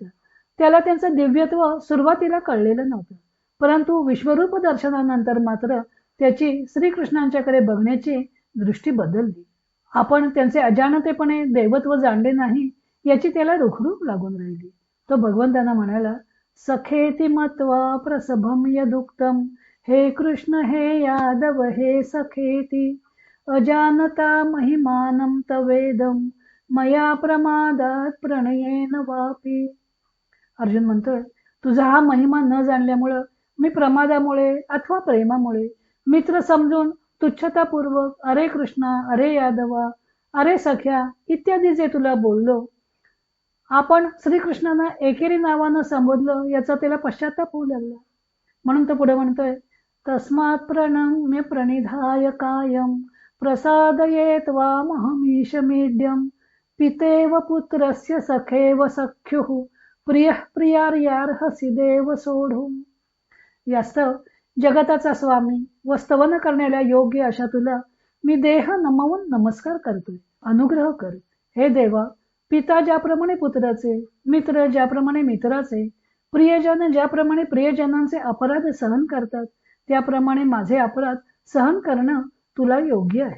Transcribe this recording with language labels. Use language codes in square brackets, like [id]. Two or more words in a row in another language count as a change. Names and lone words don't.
[mr] त्याला त्यांचं दिव्यत्व सुरुवातीला कळलेलं नव्हतं, परंतु विश्वरूप दर्शनानंतर मात्र त्याची श्रीकृष्णांच्याकडे बघण्याची दृष्टी बदलली. आपण त्यांचे अजाणतेपणे देवत्व जाणले नाही याची त्याला रुखरुख लागून राहिली. तो भगवंतांना म्हणाला, [sa] सखेती मत्वा प्रसभम यदुक्तम, हे कृष्ण हे यादव हे सखेती, अजानता महिमानं तवेदम, मया प्रमादात प्रणयेन वापी. [mr] अर्जुन म्हणतोय, तुझा हा महिमा न जाणल्यामुळं मी प्रमादामुळे अथवा प्रेमामुळे मित्र समजून तुच्छतापूर्वक अरे कृष्णा, अरे यादवा, अरे सख्या इत्यादी जे तुला बोललो, आपण श्रीकृष्णांना एकेरी नावानं संबोधलं याचा त्याला पश्चाताप होऊ लागला. म्हणून तो पुढे म्हणतोय, [sa] तस्मात् प्रणम्य प्रणिधाय कायम, प्रसादयेत वामहमीश मीड्यम, पितेव पुत्रस्य सखेव सख्युः, प्रियः प्रियार्यार्हसि देव सोढुं. [mr] यास्तव जगताचा स्वामी व स्तवन करण्याला योग्य अशा तुला मी देह नमवून नमस्कार करतोय. अनुग्रह कर हे देवा. पिता ज्याप्रमाणे पुत्राचे, मित्र ज्याप्रमाणे मित्राचे, प्रियजन ज्याप्रमाणे प्रियजनांचे अपराध सहन करतात त्याप्रमाणे माझे अपराध सहन करणं तुला योग्य आहे.